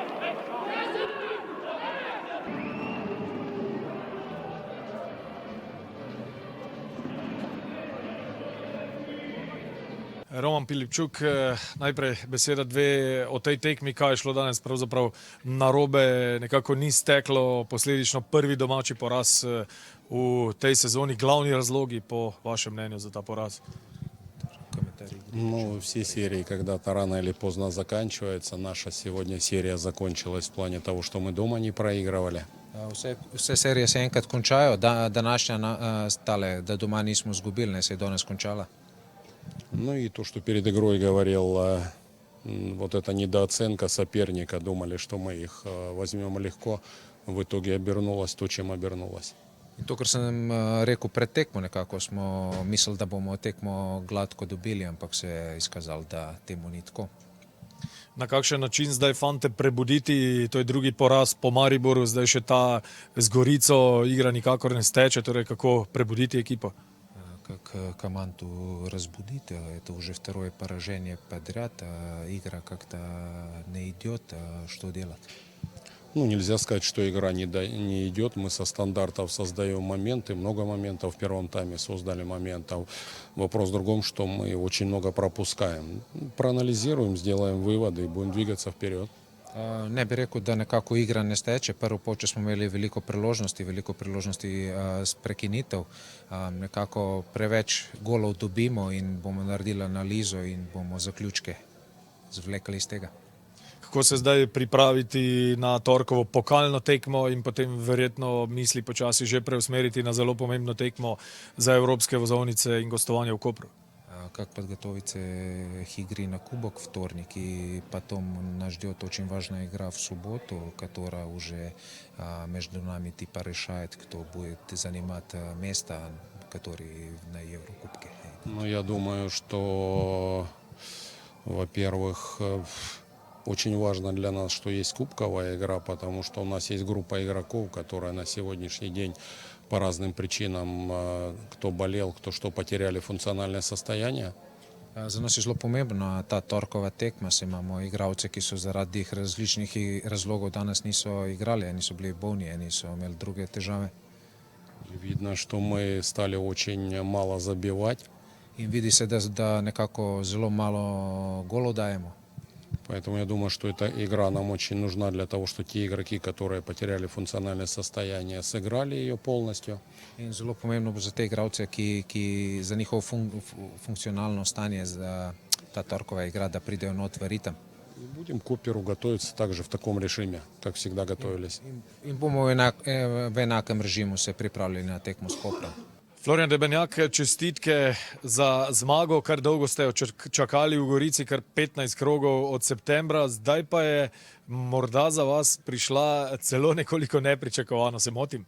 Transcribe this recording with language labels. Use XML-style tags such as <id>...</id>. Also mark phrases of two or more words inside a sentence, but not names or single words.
<sl>Roman Pilipčuk, najprej beseda dve o tej tekmi, kaj je šlo danes pravzaprav narobe, nekako ni steklo, posledično prvi domači poraz v tej sezoni. Glavni razlogi po vašem mnenju za ta poraz?</sl> <ru>Ну, все серии когда-то рано или поздно заканчиваются. Наша сегодня серия закончилась в плане того, что мы дома не проигрывали.</ru> <sl>Vse serije se enkrat končajo, današnja stale, da doma nismo izgubili, ne se je danes končala.</sl> <ru>Ну и то, что перед игрой говорил, вот эта недооценка соперника, думали, что мы их возьмем легко, в итоге обернулось то, чем обернулось.</ru> <sl>In to, kar sem rekel pred tekmo, nekako smo mislili, da bomo tekmo gladko dobili, ampak se je izkazalo, da temu ni tako. Na kakšen način zdaj fante prebuditi, to je drugi poraz po Mariboru, zdaj še ta z Gorico igra nikakor ne steče, torej kako prebuditi ekipo?</sl> <ru>Как команду разбудить, это уже второе поражение подряд, игра как-то не идет, что делать? Ну, нельзя сказать, что игра не идет. Мы со стандартов создаем моменты, много моментов в первом тайме создали моментов. Вопрос в другом, что мы очень много пропускаем. Проанализируем, сделаем выводы и будем двигаться вперед.</ru> <sl>Ne bi rekel, da nekako igra ne steče. Prvo polčas smo imeli veliko priložnosti s prekinitev. Nekako preveč golov dobimo in bomo naredili analizo in bomo zaključke zvlekli iz tega. Kako se zdaj pripraviti na torkovo pokalno tekmo in potem verjetno misli počasi že preusmeriti na zelo pomembno tekmo za evropske vozovnice in gostovanje v Kopru?</sl> <ru>Как подготовиться к игре на Кубок вторник, и потом нас ждет очень важная игра в субботу, которая уже между нами типа решает, кто будет занимать место, которые на Еврокубке. Ну, я думаю, что, во-первых, очень важно для нас, что есть кубковая игра, потому что у нас есть группа игроков, которая на сегодняшний день по разным причинам, кто болел, кто что, потеряли функциональное состояние.</ru> <sl>Za nas je zelo pomembna ta torkova tekma, saj imamo igralce, ki so zaradi različnih razlogov danes niso igrali, eni so bili bolni, eni so imeli druge težave.</sl> <ru>Видно, что мы стали очень мало забивать,</ru> <sl>In vidi se, da nekako zelo malo golov dajemo.</sl> <ru>поэтому я думаю, что эта игра нам очень нужна для того, что те игроки, которые потеряли функциональное состояние, сыграли ее полностью.</ru> <sl>In zelo pomembno bo za te igralce, ki za njihovo funkcionalno stanje, za ta torkova igra, da pridejo not v ritem.</sl> <ru>И будем к Куперу готовиться также в таком режиме, как всегда готовились.</ru> <sl>In bomo v enakem režimu se pripravili na tekmo s Koprom. Florian Debenjak, čestitke za zmago, kar dolgo ste jo čakali v Gorici, kar 15 krogov od septembra, zdaj pa je morda za vas prišla celo nekoliko nepričakovano, se motim?</sl>